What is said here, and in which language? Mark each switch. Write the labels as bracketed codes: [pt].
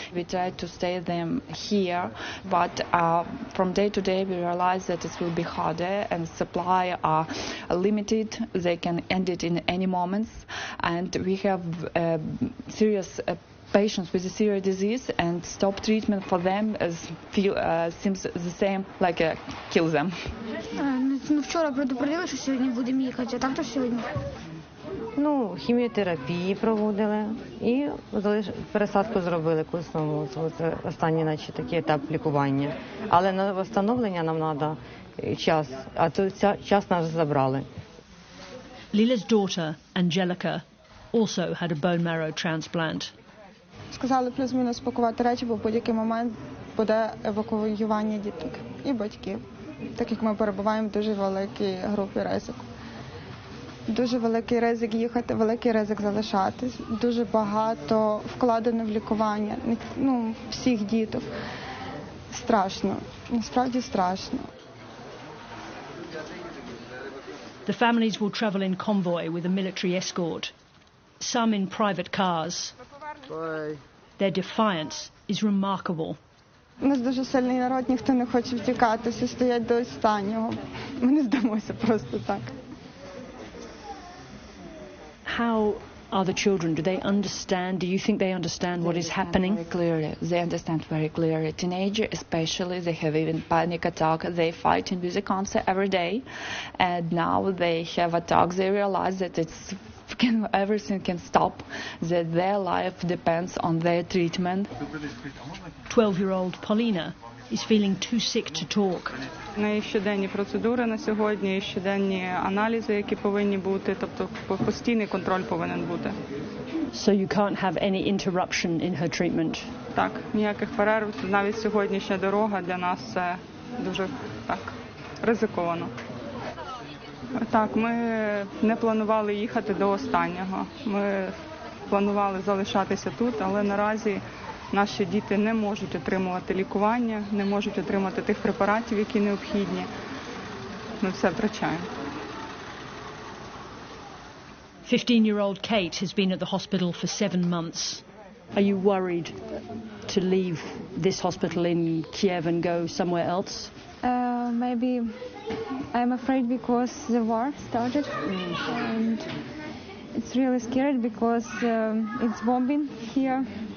[en] We tried to stay them here, but from day to day, we realized that it will be harder and supply are limited. They can end it in any moments, and we have serious patients with a serious disease, and stop treatment for them seems the same like kill them. [uk] Вчора предупредили, що сьогодні будемо їхати, а так то сьогодні. Ну, хіміотерапії проводили і пересадку зробили кисневу. Це останній, наче, такий етап лікування. Але на встановлення нам треба час, а той час нас забрали. [en] Lila's daughter, Angelica, also had a bone marrow transplant. [uk] Сказали плюс-мінус пакувати речі, бо в будь-який момент буде евакуювання діток і батьків. Так як ми перебуваємо в дуже великій групі ризику. Дуже великий ризик їхати, великий ризик залишатись. Дуже багато вкладено в лікування, всіх діток. Страшно, насправді страшно. [en] The families will travel in convoy with a military escort, some in private cars. Their defiance is remarkable. [uk] У нас дуже сильний народ, ніхто не хоче втікати, всі стоять до останнього. Ми не здамося просто так. [en] How are the children? Do they understand? Do you think they understand what is happening? Very clearly. They understand very clearly. Teenagers especially, they have even panic attack. They fighting with the cancer every day. And now they have attacks. They realize that everything can stop, that their life depends on their treatment. 12-year-old Polina is feeling too sick to talk. [uk] Не щоденні процедури на сьогодні, щоденні аналізи, які повинні бути, тобто постійний контроль повинен бути. [en] So you can't have any interruption in her treatment? [uk] Так, ніяких перерв. Навіть сьогоднішня дорога для нас це дуже так ризиковано. Так, ми не планували їхати до останнього. Ми планували залишатися тут, але наразі наші діти не можуть отримувати лікування, не можуть отримати тих препаратів, які необхідні. Ми все втрачаємо. [en] 15-year-old Kate has been at the hospital for 7 months. Are you worried to leave this hospital in Kiev and go somewhere else? Maybe I'm afraid because the war started, and it's really scary because it's bombing here.